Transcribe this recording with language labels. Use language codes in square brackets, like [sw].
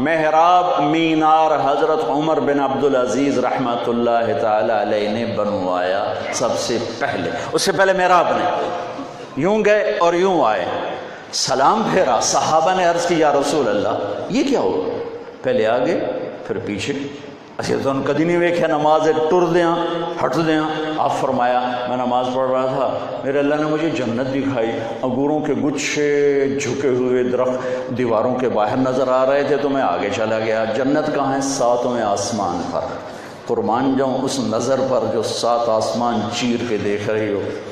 [ur] محراب مینار حضرت عمر بن عبدالعزیز رحمۃ اللہ تعالی علیہ نے بنوایا سب سے پہلے. اس سے پہلے محراب نے یوں گئے اور یوں آئے. سلام پھیرا. صحابہ نے عرض کی یا رسول اللہ یہ کیا ہوا؟ پہلے آگے پھر پیچھے. [pa] اچھا تو کدی نہیں ویکھیا نماز ٹر دیاں ہٹ دیاں. [ur] آپ فرمایا میں نماز پڑھ رہا تھا, میرے اللہ نے مجھے جنت دکھائی, انگوروں کے گچھے جھکے ہوئے درخت دیواروں کے باہر نظر آ رہے تھے, تو میں آگے چلا گیا. جنت کہاں ہے؟ 7ویں آسمان پر. قربان جاؤں اس نظر پر جو 7 آسمان چیر کے دیکھ رہی ہو.